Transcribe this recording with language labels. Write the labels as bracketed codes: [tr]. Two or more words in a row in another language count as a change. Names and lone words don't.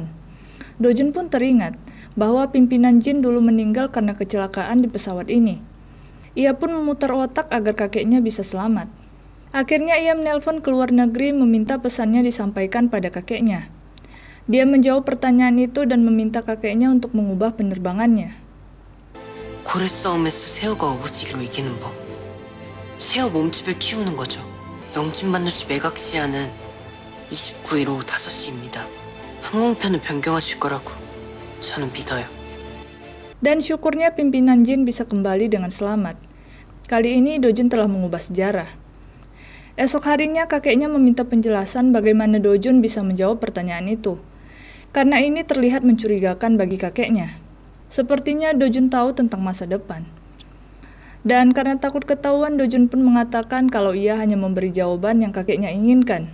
[id] Do-jun pun teringat bahwa pimpinan Jin dulu meninggal karena kecelakaan di pesawat ini. Ia pun memutar otak agar kakeknya bisa selamat. Akhirnya ia menelpon ke luar negeri meminta pesannya disampaikan pada kakeknya. Dia menjawab pertanyaan itu dan meminta kakeknya untuk mengubah penerbangannya. [ko] 고래 싸움에서 새우가 어부지리로 이기는 법. 새우 몸집을 키우는 거죠. 영진반도시 매각시야는 29일 오후 5시입니다. 항공편은 변경하실 거라고 저는 믿어요. [id] Dan syukurnya pimpinan Jin bisa kembali dengan selamat. Kali ini Do-jun telah mengubah sejarah. Esok harinya kakeknya meminta penjelasan bagaimana Do-jun bisa menjawab pertanyaan itu. Karena ini terlihat mencurigakan bagi kakeknya. Sepertinya Do-jun tahu tentang masa depan. Dan karena takut ketahuan, Do-jun pun mengatakan kalau ia hanya memberi jawaban yang kakeknya inginkan.